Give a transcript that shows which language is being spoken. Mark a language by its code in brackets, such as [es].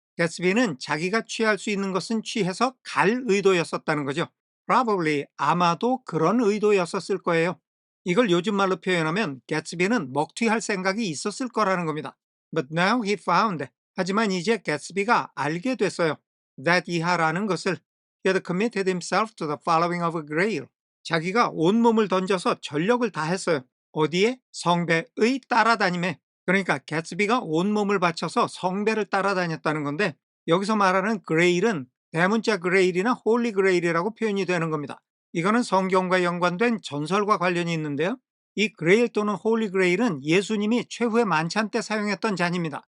[ko] 개츠비는 자기가 취할 수 있는 것은 취해서 갈 의도였었다는 거죠. [en] Probably, [ko] 아마도 그런 의도였었을 거예요. 이걸 요즘 말로 표현하면 개츠비는 먹튀할 생각이 있었을 거라는 겁니다. [en] But now he found. [ko] 하지만 이제 개츠비가 알게 됐어요. [en] That [ko] 이하라는 것을 [en] he had committed himself to the following of a grail. [ko] 자기가 온몸을 던져서 전력을 다했어요. 어디에? 성배의 따라다님에. 그러니까 개츠비가 온몸을 바쳐서 성배를 따라다녔다는 건데 여기서 말하는 그레일은 대문자 그레일이나 홀리 그레일이라고 표현이 되는 겁니다. 이거는 성경과 연관된 전설과 관련이 있는데요. 이 그레일 또는 홀리 그레일은 예수님이 최후의 만찬 때 사용했던 잔입니다.